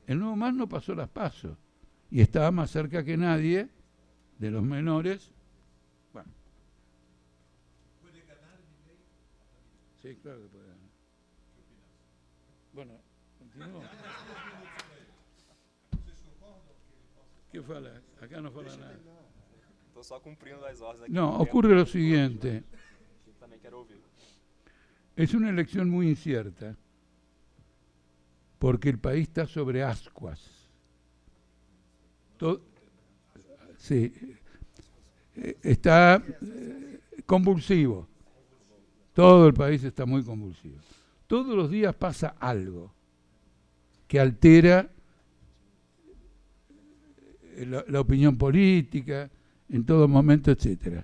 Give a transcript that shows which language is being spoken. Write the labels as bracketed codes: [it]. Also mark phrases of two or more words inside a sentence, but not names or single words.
[es] El Nuevo Más no pasó las PASO y estaba más cerca que nadie de los menores. Bueno. ¿Puede ganar Milei? Sí, claro que puede ganar. ¿Qué opinas? Bueno, continúo. [pt] ¿Qué fala? Acá no fala nada. Estou só cumprindo as ordens aqui. [es] No, ocurre lo siguiente. [pt] Também quero ouvir. [es] Es una elección muy incierta, porque el país está sobre ascuas. Sí, está convulsivo. Todo el país está muy convulsivo. Todos los días pasa algo que altera la opinión política, en todo momento, etcétera.